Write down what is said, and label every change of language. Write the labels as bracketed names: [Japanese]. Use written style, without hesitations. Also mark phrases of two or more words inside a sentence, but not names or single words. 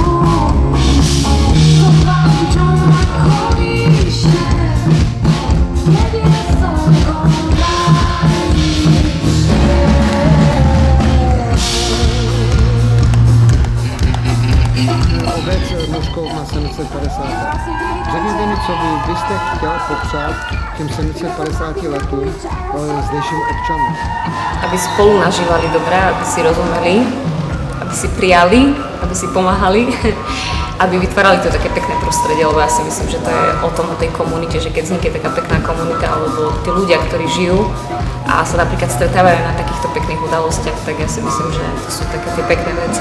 [Slovak] To plačú ma kolíše, keď je slnko [Czech] Obec Moškov má 750. Řekněte mi, co vy jste chtěla popřát těm 750 letům zdejším občanům. [Slovak] Aby spolu nažívali dobre, aby si rozumeli, aby si prijali, aby si pomáhali, aby vytvárali to také pekné prostredie, lebo ja si myslím, že to je o tom, o tej komunite, že keď vznikne taká pekná komunita, alebo tí ľudia, ktorí žijú a sa napríklad stretávajú na takýchto pekných udalostiach, tak ja si myslím, že to sú také tie pekné veci.